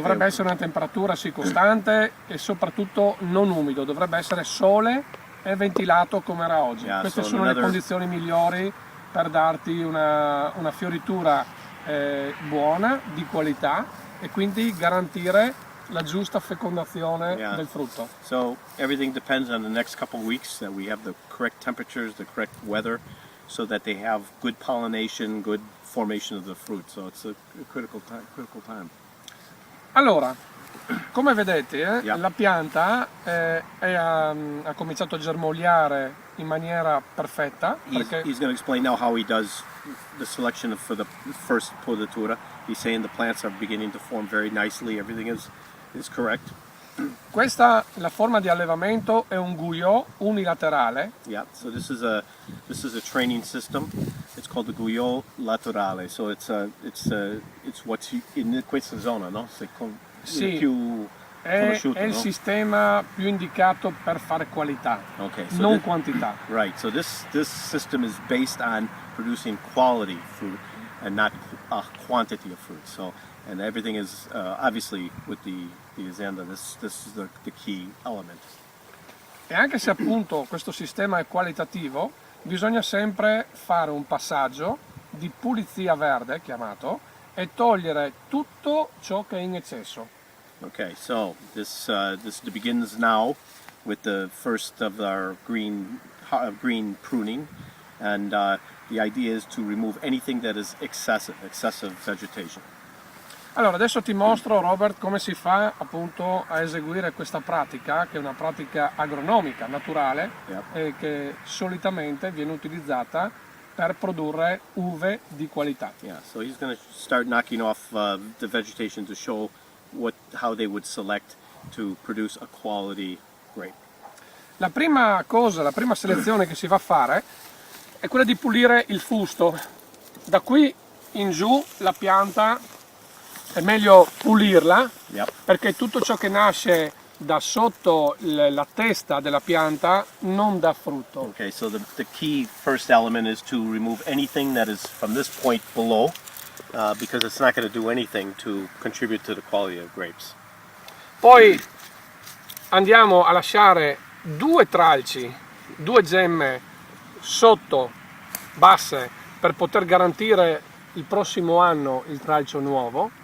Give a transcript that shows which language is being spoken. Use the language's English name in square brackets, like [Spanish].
[Italian] Dovrebbe essere una temperatura costante e soprattutto non umido, dovrebbe essere sole e ventilato come era oggi. Queste sono le condizioni migliori per darti una fioritura buona, di qualità, e quindi garantire la giusta fecondazione del frutto. [English] So everything depends on the next couple of weeks that we have the correct temperatures, the correct weather, so that they have good pollination, good formation of the fruit. So it's a critical time. [Italian] Allora, come vedete, la pianta ha cominciato a germogliare in maniera perfetta. Perché [English] He's going to explain now how he does the selection for the first podatura. He's saying the plants are beginning to form very nicely. Everything is correct. [Italian] questa, la forma di allevamento è un guyot unilaterale. [English] Yeah. So this is a training system. It's called the guyot laterale. So it's what's in [Italian] questa zona, no? Sì. Più È conosciuto, il no? sistema più indicato per fare qualità, [English] Okay, so [Italian] non quantità. [English] Right. So this system is based on producing quality fruit and not quantity of fruit. So and everything is obviously with the azienda. This is the key element. [Italian] E anche se appunto questo sistema è qualitativo, bisogna sempre fare un passaggio di pulizia verde, chiamato, e togliere tutto ciò che è in eccesso. [English] Okay. So this begins now with the first of our green pruning, and the idea is to remove anything that is excessive vegetation. [Italian] Allora, adesso ti mostro, Robert, come si fa appunto a eseguire questa pratica, che è una pratica agronomica, naturale, [English] Yep. [Italian] e che solitamente viene utilizzata per produrre uve di qualità. [English] Yeah. So he's going to start knocking off the vegetation to show how they would select to produce a quality grape. [Italian] La prima selezione che si va a fare è quella di pulire il fusto. Da qui in giù la pianta è meglio pulirla, [English] Yep. [Italian] perché tutto ciò che nasce da sotto la testa della pianta non dà frutto. [English] Okay, so the key first element is to remove anything that is from this point below, because it's not going to do anything to contribute to the quality of grapes. [Italian] Poi andiamo a lasciare 2 tralci, 2 gemme sotto, basse, per poter garantire il prossimo anno il tralcio nuovo.